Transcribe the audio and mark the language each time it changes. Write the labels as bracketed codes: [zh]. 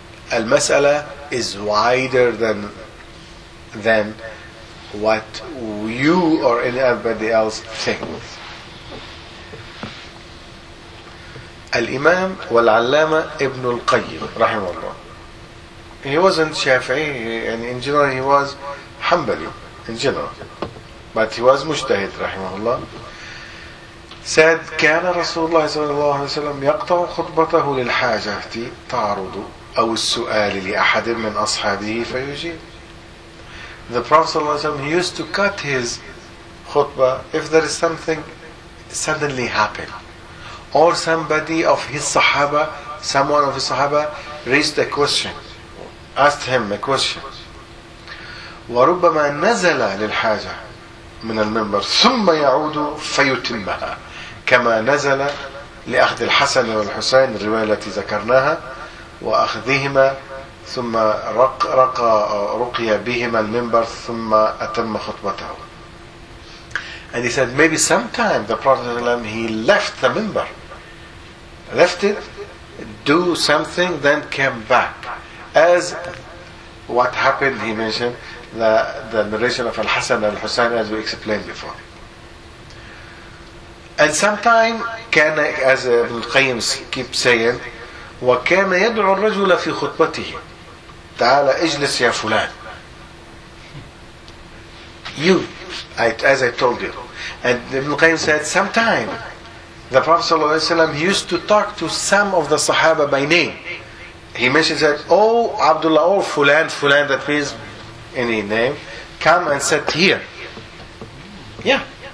[en] Al-Mas'ala is wider than what you or anybody else thinks. Al-Imam wal-Allama ibn al-Qayyim, rahimahullah. He wasn't Shafi'i, and in general he was Hanbali, in general. But he was Mujtahid, rahimahullah. Said, [ar] كان رسول الله صلى الله عليه وسلم يقطع خطبته للحاجة تعرض أو السؤال لأحد من أصحابه فيجيب. [en] The Prophet [ar] صلى الله عليه وسلم, [en] he used to cut his khutbah if there is something suddenly happened. Or somebody of his Sahaba, someone of his Sahaba raised a question, asked him a question. [ar] وربما نزل للحاجة من المنبر ثم يعود فيتمها كما نزل لأخذ الحسن والحسين الرواية التي ذكرناها وأخذهما ثم رقي بهما المنبر ثم أتم خطبته. [en] And he said maybe sometime the Prophet ﷺ, he left the minbar. Left it, do something, then came back. As what happened, he mentioned the narration of Al-Hasan Al-Husayn, as we explained before. And sometime, [ar] كان, [en] as Ibn al-Qayyim keeps saying, [ar] وكان يدعو الرجل في خطبته تعالى اجلس يا فلان. [en] You, as I told you. And Ibn al-Qayyim said, sometime, the Prophet ﷺ, he used to talk to some of the Sahaba by name. He mentions that, oh, Abdullah, oh, Fulan, Fulan, that means any name, come and sit here. Yeah.